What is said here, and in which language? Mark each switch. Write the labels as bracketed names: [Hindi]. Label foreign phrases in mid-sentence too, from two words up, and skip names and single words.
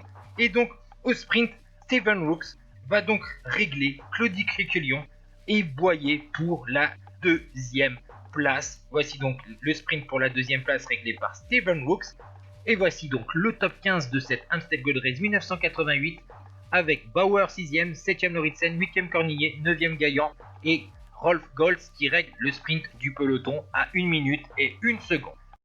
[French] Et donc au sprint, Steven Rooks va donc régler Claudie Criquelion et Boyer pour la 2e place. Voici donc le sprint pour la 2e place réglé par Steven Rooks. Et voici donc le top 15 de cette Amstel Gold Race 1988 avec Bauer 6e, 7e Lauritsen, 8e Cornillet, 9e Gaillan et Rolf Goltz qui règle le sprint du peloton à 1 minute et 1 seconde.